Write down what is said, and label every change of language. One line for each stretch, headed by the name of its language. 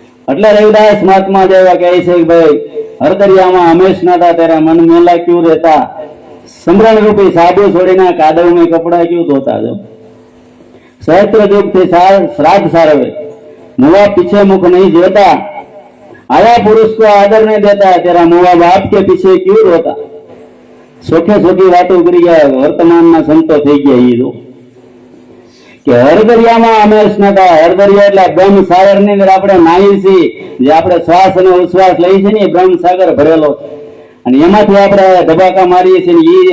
Gujarati: એટલે રવિદાસ મહાત્મા જેવા કહે છે કે ભાઈ હરદરિયામાં હંમેશ નાતા તેરા મન મેલા ક્યું રહેતા, સમરણ રૂપી સાબુ છોડીને કાદવ
Hindi: में कपड़ा क्यों धोता. जो सहस्त्र युग थे श्राद्ध सारवे, मुआ पीछे मुख नहीं देता, आया पुरुष को आदर नहीं देता, तेरा मुआ बाप के पीछे क्यों रोता. सोखे सोखी वातो
Gujarati: કરી ગયા વર્તમાનના સંતો થઈ ગયા. એ જો કે હરદરિયામાં હંમેશ નતા. હરદરિયા એટલે બ્રહ્મ સાગર ની અંદર આપણે નાહી છીએ. જે આપણે શ્વાસ અને ઉશ્વાસ લઈએ છીએ ને એ બ્રહ્મ સાગર ભરેલો છે, અને એમાંથી આપણે ધબાકા મારીએ છીએ.